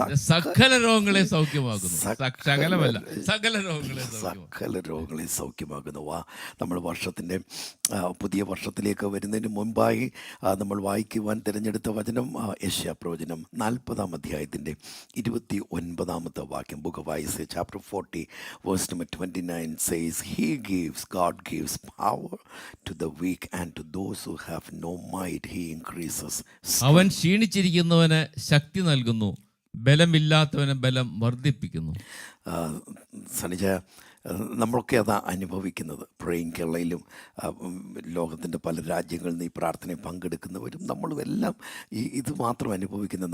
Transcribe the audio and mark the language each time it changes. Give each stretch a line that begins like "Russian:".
Malayalam: സകല രോഗങ്ങളെ സൗഖ്യമാക്കുന്നു. സകലമല്ല, സകല രോഗങ്ങളെ സകല രോഗങ്ങളെ സൗഖ്യമാക്കുന്നു. നമ്മൾ വർഷത്തിൻ്റെ പുതിയ വർഷത്തിലേക്ക് വരുന്നതിന് മുൻപായി നമ്മൾ വായിക്കുവാൻ തിരഞ്ഞെടുത്ത വചനം യെശയ്യാപ്രവചനം 40-ാം അധ്യായത്തിൻ്റെ 29-ാമത്തെ വാക്യം.
English: Book of Isaiah chapter 40 verse number 29 says, God gives power to the weak and to those who have no might he increases.
Malayalam: അവൻ ക്ഷീണിച്ചിരിക്കുന്നവന് ശക്തി നൽകുന്നു, ബലമില്ലാത്തവന് ബലം വർദ്ധിപ്പിക്കുന്നു. സനിജ, നമ്മളൊക്കെ അതാ അനുഭവിക്കുന്നത്. പ്രേയിങ് കേരളയിലും ലോകത്തിൻ്റെ പല രാജ്യങ്ങളിൽ നിന്ന് ഈ പ്രാർത്ഥനയിൽ പങ്കെടുക്കുന്നവരും നമ്മളും എല്ലാം ഇത് മാത്രം അനുഭവിക്കുന്നത്.